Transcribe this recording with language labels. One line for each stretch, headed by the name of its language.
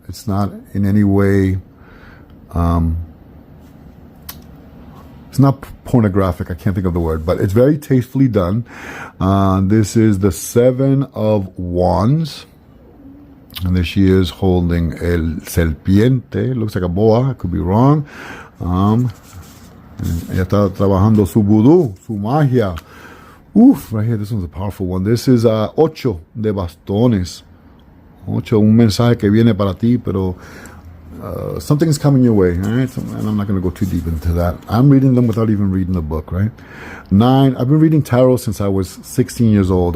English: It's not in any way, it's not pornographic. I can't think of the word, but it's very tastefully done. This is the 7 of wands, and there she is holding
Spanish: el serpiente.
English: Looks like a boa. I could be wrong.
Spanish: Ella está trabajando su voodoo, su magia.
English: Oof, right here, this one's a powerful one. This is
Spanish: 8 de bastones. 8, un mensaje que viene para ti, pero
English: something is coming your way, all right? And I'm not going to go too deep into that. I'm reading them without even reading the book, right? 9, I've been reading tarot since I was 16 years old.